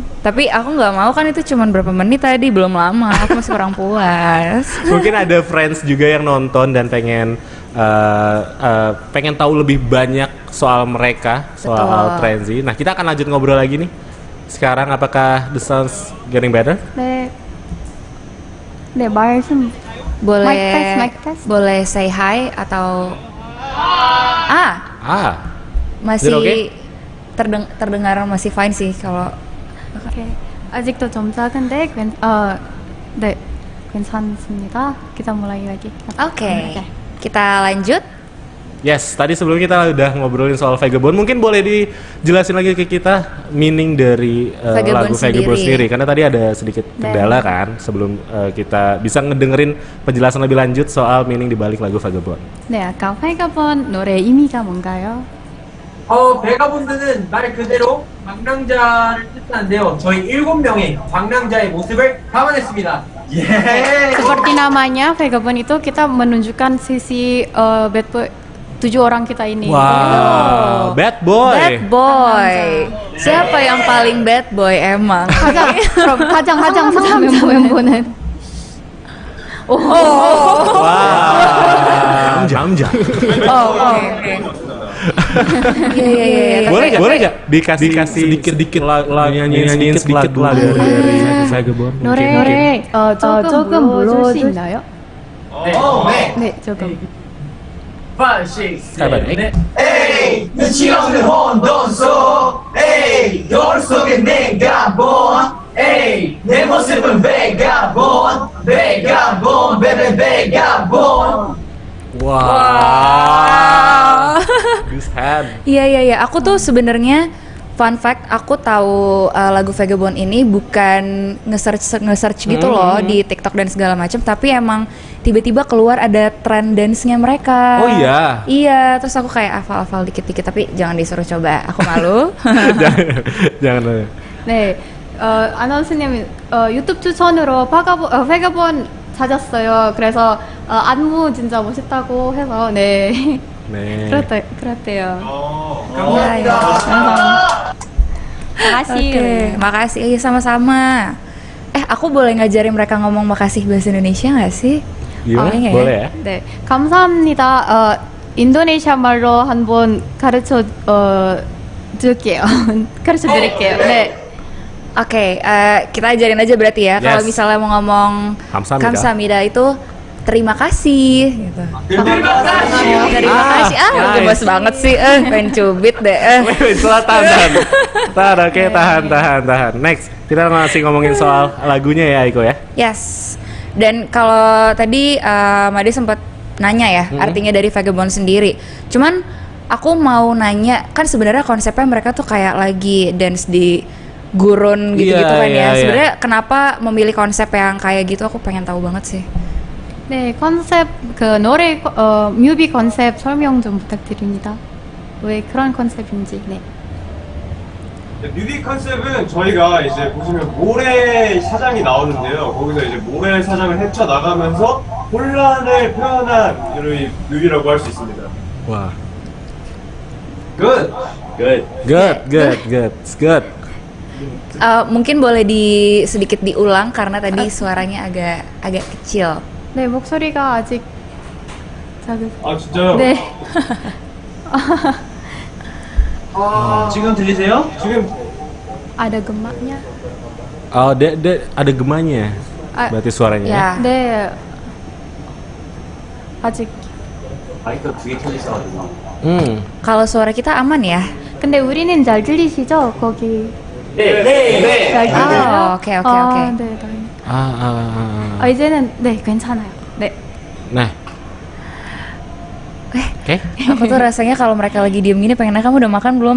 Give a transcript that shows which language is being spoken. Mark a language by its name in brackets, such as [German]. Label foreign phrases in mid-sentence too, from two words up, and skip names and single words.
[Indonesian] Tapi aku nggak mau kan itu cuman berapa menit tadi, belum lama. Aku masih kurang puas. Mungkin ada friends juga yang nonton dan pengen tahu lebih banyak soal mereka, soal Betul. Trenzy. Nah, kita akan lanjut ngobrol lagi nih. Sekarang apakah [English] the sounds getting better? [Korean] 네, 네 말씀 [Indonesian] Boleh [English] Mic test. [Indonesian] boleh [English] say hi [Indonesian] atau [English] Is [Indonesian] masih [English] it okay? [Indonesian] terdengar masih fine sih kalau [Korean] 오케이. 아직도 좀 작은데 네, 괜찮습니다. [Indonesian] kita mulai lagi. Oke. Kita lanjut. Yes, tadi sebelum kita udah ngobrolin soal Vagabond, mungkin boleh dijelasin lagi ke kita meaning dari Vagabond lagu Vagabond sendiri. sendiri. Karena tadi ada sedikit kendala kan sebelum kita bisa ngedengerin penjelasan lebih lanjut soal meaning di balik lagu Vagabond. [Korean] 네, 아까 화이가본 노래 의미가 뭔가요? 베가본드는 말 그대로 방랑자를 뜻하는데요. 저희 7명의 방랑자의 모습을 담아냈습니다. 예. [Indonesian] Seperti namanya, Vagabond itu kita menunjukkan sisi [English] bad boy [Indonesian] 7 orang kita ini. [English] Wow, bad boy. Bad boy. [Indonesian] Siapa yang paling [English] bad boy [Indonesian] emang? [Korean] 그럼 가장 상남 멤버는 [English] Wow. Jam. [Indonesian] Oh, oke. Iya. Boleh nggak dikasih sedikit nyanyiin sedikit lagu dari Vagabond? [Korean] 노래 조금 불러줄 수 있나요? 네. 네, 조금. 5, 6, 가봐요. 7, 8. 에이, 눈치 없는 혼돈속. 에이, 거울 속에 내가 본. 에이, 내 모습은 베가본. 베가본, 베베 베가본. [English] Wow. This hand. [Indonesian] Iya. Aku tuh sebenarnya [English] fun fact, [Indonesian] aku tahu lagu Vagabond ini bukan nge-search gitu loh di TikTok dan segala macam, tapi emang tiba-tiba keluar ada tren dance-nya mereka. Oh iya. Iya, terus aku kayak hafal-hafal dikit-dikit, tapi jangan disuruh coba, aku malu. jangan. [Korean] 네, 아나운서님 유튜브 추천으로 페가본 찾았어요. 그래서 안무 진짜 멋있다고 해서 네. 네. 그렇대요. 감사합니다. [Indonesian] makasih. Oke, makasih. Iya, sama-sama. Aku boleh ngajarin mereka ngomong makasih bahasa Indonesia nggak sih? Gimana? Boleh nggak Boleh ya? [Korean] 네, 감사합니다. 인도네시아 말로 한번 가르쳐 줄게요. 가르쳐 드릴게요. 네. [Indonesian] Oke, kita ajarin aja berarti ya. Kalau Yes. misalnya mau ngomong [Korean] Kamsahamnida. [Indonesian] kamsahamnida itu terima kasih gitu. Terima kasih. Terima kasih. [English] nice. [Indonesian] Gemes banget sih. Pengen cubit deh. Tahan. Oke, tahan. Next, kita masih ngomongin soal lagunya ya, Aiko ya. Yes. Dan kalau tadi Made sempat nanya ya, artinya dari Vagabond sendiri. Cuman aku mau nanya, kan sebenarnya konsepnya mereka tuh kayak lagi dance di gurun gitu-gitu kan ya. Iya. Sebenarnya kenapa memilih konsep yang kayak gitu? Aku pengen tahu banget sih. [Korean] 네, 컨셉 노래 뮤비 컨셉 설명 좀 부탁드립니다. 왜 그런 컨셉인지. 네. 뮤비 컨셉은 저희가 이제 보시면 모래 사장이 나오는데요. 거기서 이제 모래 사장을 헤쳐나가면서 혼란을 표현한 이런 뮤비라고 할 수 있습니다. [Indonesian] Wah. [English] Good. Good. [Indonesian] Mungkin boleh sedikit diulang karena tadi suaranya agak kecil. [Korean] 네, 목소리가 아직 작으세요. 아 진짜요? 네. 지금 들리세요? 지금 [Indonesian] ada gemaknya. Oh, ada gemanya. Berarti suaranya. Ya. [Korean] 네. 아직. 마이크 두개 켜지셔가지고. [Indonesian] Kalau suara kita aman ya? [Korean] 근데 우리는 잘 들리시죠? 거기. 네. 잘 들려요? 오케이. 네, 다행이네요. 이제는 네, 괜찮아요. 네. [Indonesian] Nah. Oke. Aku tuh rasanya kalau mereka lagi diem gini pengen kamu udah makan belum?